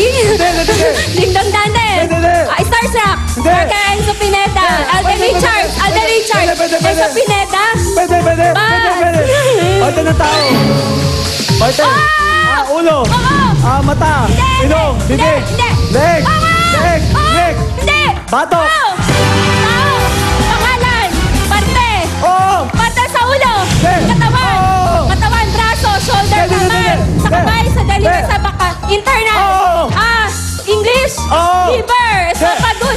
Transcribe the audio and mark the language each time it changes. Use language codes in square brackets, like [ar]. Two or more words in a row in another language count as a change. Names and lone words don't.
[tl] Hindi. Ding Dong Dantes. Pwede. Starstruck. Hindi. Parker Enzo Pineda. Alden Pwede. Richards. Alden Richards. Pwede. Enzo Pineda. Pwede. Pass. Parte ng tao. Parte. Ulo. Oo. Mata. Hindi. Ilong. Bibig. Hindi. Leg. Oo. Leg. Oo. Leg. Hindi. Batok. Oo. Tao. Pangalan. Parte. Oo. Parte sa ulo. Hindi. Katawan. Oo. Katawan, braso, shoulder, Hindi. naman. Sa kamay, sa daliwa, Hindi. sa baka. Internal. Oo. English. Oo. [en] Liver. Esophagus.